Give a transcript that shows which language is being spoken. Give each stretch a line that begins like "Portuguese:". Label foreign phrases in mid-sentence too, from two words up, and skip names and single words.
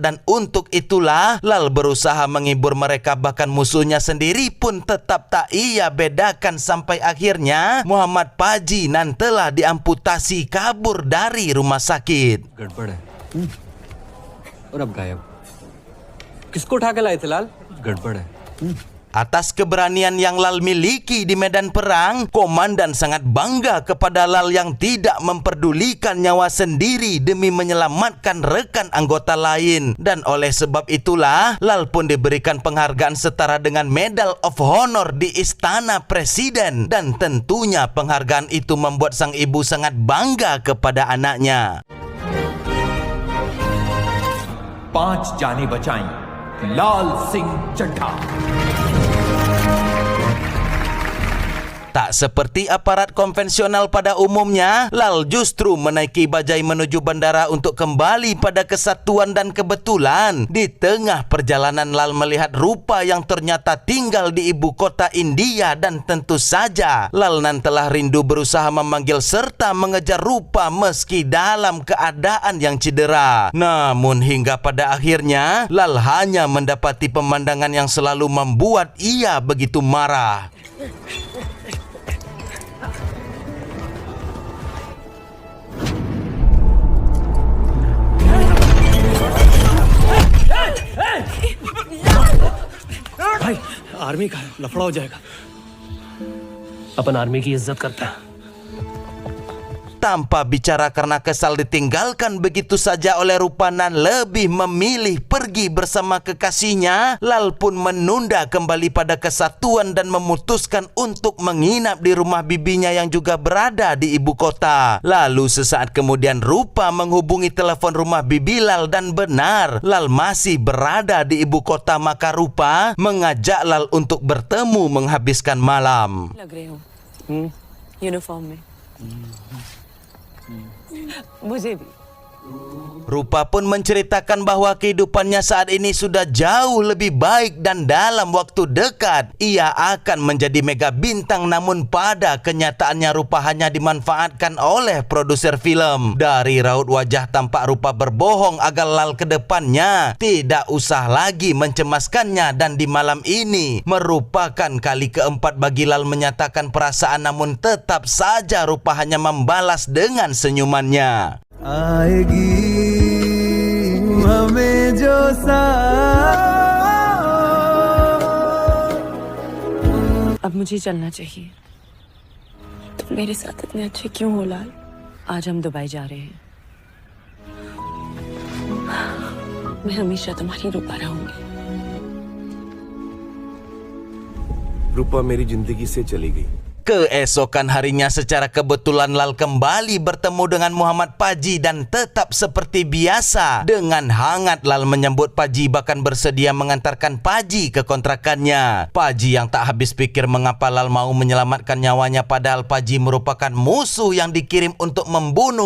Indonesian: Dan untuk itulah Lal berusaha menghibur mereka, bahkan musuhnya sendiri pun tetap tak ia bedakan, sampai akhirnya Muhammad Paji nan telah diamputasi kabur dari rumah sakit.
Hindi: गड़बड़ है और अब गायब। किसको उठा के लाए थे लाल? गड़बड़ है
Indonesian: Atas keberanian yang Lal miliki di medan perang, komandan sangat bangga kepada Lal yang tidak memperdulikan nyawa sendiri demi menyelamatkan rekan anggota lain. Dan oleh sebab itulah, Lal pun diberikan penghargaan setara dengan Medal of Honor di Istana Presiden. Dan tentunya penghargaan itu membuat sang ibu sangat bangga kepada anaknya.
Hindi: 5 जाने बचाई लाल सिंह चड्ढा.
Indonesian: Tak seperti aparat konvensional pada umumnya, Lal justru menaiki bajai menuju bandara untuk kembali pada kesatuan dan kebetulan. Di tengah perjalanan, Lal melihat Rupa yang ternyata tinggal di ibu kota India dan tentu saja Lal nan telah rindu berusaha memanggil serta mengejar Rupa meski dalam keadaan yang cedera. Namun hingga pada akhirnya, Lal hanya mendapati pemandangan yang selalu membuat ia begitu marah.
Hindi: भाई आर्मी का लफड़ा हो जाएगा. अपन आर्मी की इज्जत करते हैं.
Indonesian: Tanpa bicara karena kesal ditinggalkan begitu saja oleh Rupa nan lebih memilih pergi bersama kekasihnya, Lal pun menunda kembali pada kesatuan dan memutuskan untuk menginap di rumah bibinya yang juga berada di ibu kota. Lalu sesaat kemudian Rupa menghubungi telepon rumah bibi Lal dan benar, Lal masih berada di ibu kota, maka Rupa mengajak Lal untuk bertemu menghabiskan malam.
Hindi: लग रहे हो यूनिफॉर्म में. मुझे भी.
Indonesian: Rupa pun menceritakan bahwa kehidupannya saat ini sudah jauh lebih baik dan dalam waktu dekat ia akan menjadi mega bintang, namun pada kenyataannya Rupa hanya dimanfaatkan oleh produser film. Dari raut wajah tampak Rupa berbohong agar Lal ke depannya tidak usah lagi mencemaskannya, dan di malam ini merupakan kali keempat bagi Lal menyatakan perasaan, namun tetap saja Rupa hanya membalas dengan senyumannya.
Hindi: आएगी हमें जो अब मुझे चलना चाहिए. तुम मेरे साथ इतने अच्छे क्यों हो लाल? आज हम दुबई जा रहे हैं. मैं हमेशा तुम्हारी रूपा रहूंगी. रूपा मेरी जिंदगी से चली गई.
Indonesian: Keesokan harinya secara kebetulan Lal kembali bertemu dengan Muhammad Paji dan tetap seperti biasa. Dengan hangat Lal menyambut Paji, bahkan bersedia mengantarkan Paji ke kontrakannya. Paji yang tak habis pikir mengapa Lal mau menyelamatkan nyawanya padahal Paji merupakan musuh yang dikirim untuk membunuh.